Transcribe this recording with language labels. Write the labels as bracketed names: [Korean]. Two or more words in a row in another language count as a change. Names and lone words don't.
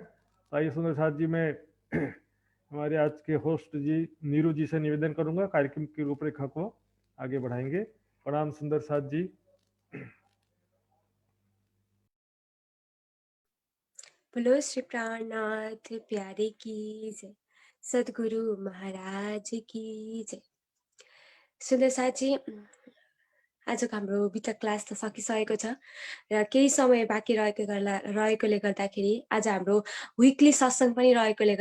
[Hindi] तो आइए सुंदर साथ जी मैं हमारे आज के होस्ट जी नीरू जी से निवेदन करूंगा, कार्यक्रम की रूपरेखा को आगे बढ़ाएंगे। प्रणाम सुंदर साथ जी। बोलो श्री प्राणनाथ प्यारे की जय, सद्गुरु महाराज की जय। [Nepali] सुन्दर साथी, आजको हाम्रो बिटा क्लास त सकिसकेको छ र केही समय बाँकी रहेकोले गर्दाखेरि आज हाम्रो विकली सत्सङ्ग पनि रहेकोले